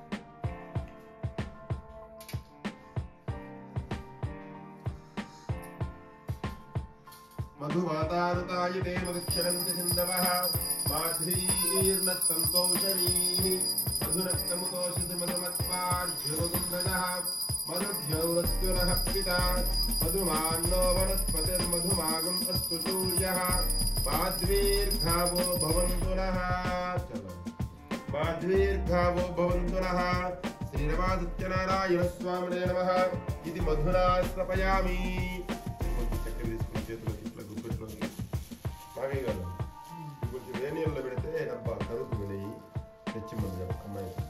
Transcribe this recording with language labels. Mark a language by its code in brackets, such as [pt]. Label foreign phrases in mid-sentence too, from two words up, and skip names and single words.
[sa] मधुवातारुतायते मधुक्षरन्ति सिन्धवः माध्रीर्नस्तन्तोषणीः मधुनस्तमुतोषति मधुमत्पार्जुवकुण्डलः मधुभ्यौरस्युरः पिता मधुमान्नो वनस्पतिर्मधुमागम् अस्तु सूर्यः माध्वीर्घावो भवन्तु नः श्रीरमासत्यनारायण स्वामिने नमः इति मधुना स्नपयामि [te] కొంచెం వేడి నీళ్ళలో పెడితే డబ్బా కరుగుతుంది నెయ్యి తెచ్చిమ్మని అమ్మాయి